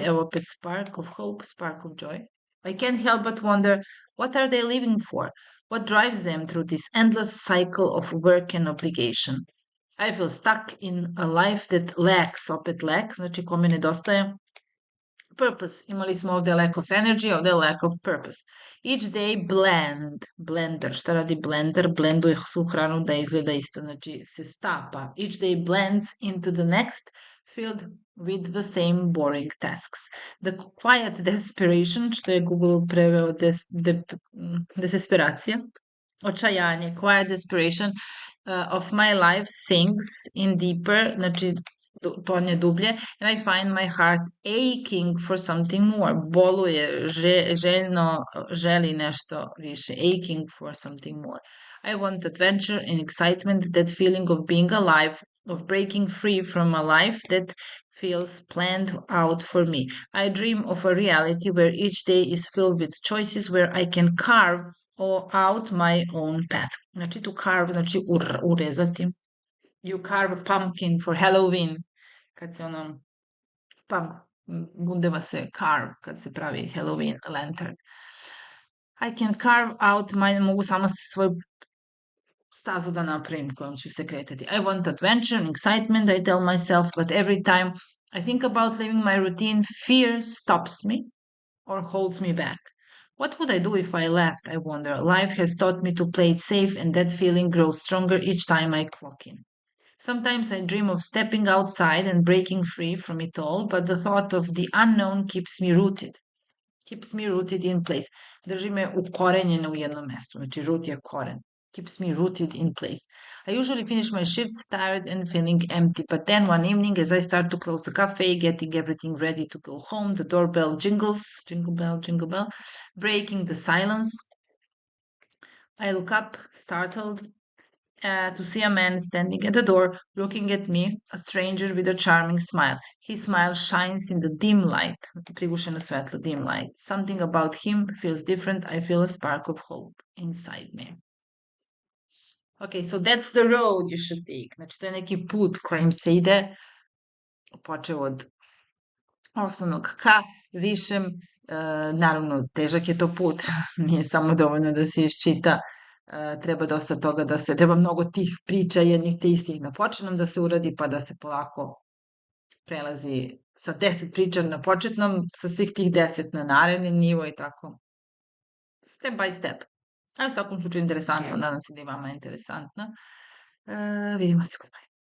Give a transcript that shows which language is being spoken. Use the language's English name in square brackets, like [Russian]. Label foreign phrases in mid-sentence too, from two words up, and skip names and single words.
[Serbian] Evo opet [English] spark of hope, spark of joy. I can't help but wonder, what are they living for? What drives them through this endless cycle of work and obligation? I feel stuck in a life that lacks, [Serbian] opet [English] lacks, [Serbian] znači kome nedostaje purpose. Imali smo ovdje [English] lack of energy, ovdje lack of purpose. Each day blender. [Serbian] Šta radi blender? Blenduje svu hranu da izgleda isto, znači se stapa. [English] Each day blends into the next, filled with the same boring tasks. The quiet desperation, [Serbian] što je Google preveo desesperacija, očajanje, [English] quiet desperation of my life sinks in deeper, [Serbian] znači tonje dublje, [English] and I find my heart aching for something more. [Serbian] Boluje, željno želi nešto više. [English] Aching for something more. I want adventure and excitement, that feeling of being alive, of breaking free from a life that feels planned out for me. I dream of a reality where each day is filled with choices, where I can carve out my own path. [Serbian] Znači to carve, znači urezati. [English] You carve a pumpkin for Halloween. [Serbian] Kad se gundeva se carve, kad se pravi [English] Halloween lantern. I can carve out [Serbian] mogu sama stazu da napravim kojom ću se kretati. [English] I want adventure and excitement, I tell myself, but every time I think about leaving my routine, fear stops me or holds me back. What would I do if I left? I wonder. Life has taught me to play it safe, and that feeling grows stronger each time I clock in. Sometimes I dream of stepping outside and breaking free from it all, but the thought of the unknown keeps me rooted. Keeps me rooted in place. [Serbian] Drži me ukorenjena u jednom mestu. Znači, root je koren. [English] Keeps me rooted in place. I usually finish my shifts tired and feeling empty, but then one evening, as I start to close the cafe, getting everything ready to go home, the doorbell jingles, jingle bell, breaking the silence. I look up, startled, to see a man standing at the door, looking at me, a stranger with a charming smile. His smile shines in the dim light, [Serbian] prigušeno svetlo, [English] dim light. Something about him feels different. I feel a spark of hope inside me. Okay, so that's the road you should take. [Serbian] Znači, to je neki put kojim se ide, počeo od osnovnog ka višem. Naravno, težak je to put, nije samo dovoljno da se iščita, treba dosta toga treba mnogo tih priča jednih te istih na početnom da se uradi, pa da se polako prelazi sa 10 priča na početnom, sa svih tih 10 na naredni nivo i tako. [English] Step by step. [Serbian] Ali u svakom slučaju interesantno, nadam se da i vama je interesantno. Vidimo se kod